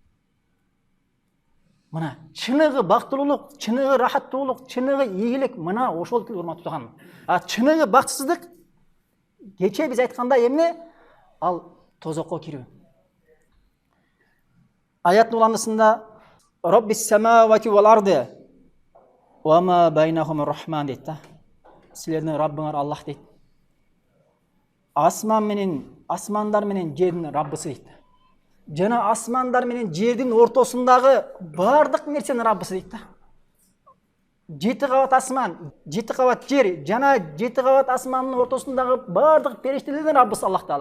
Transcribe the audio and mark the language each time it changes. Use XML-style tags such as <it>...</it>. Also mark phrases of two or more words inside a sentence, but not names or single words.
<ky>Мына чыныгы бактылуулук, чыныгы рахаттуулук, чыныгы ийгилик мына ошол урматтуу туганым. А чыныгы бакытсыздык кече биз айткандай эмне? Ал тозокко кирүү. Аяттын уландысында</ky> <ar>رب السماوات والأرض وما بينهما الرحمن</ar> <ky>дейт. Силердин Раббыңар Аллах дейт. Асмандар менен жердин Раббысы дейт. Жана асмандар менен жердин ортосундагы бардык нерсенин Раббысы дейт. 7 кабат асман, 7 кабат жер, жана 7 кабат асмандын ортосундагы бардык периштелердин Раббысы Аллах Таала.</ky>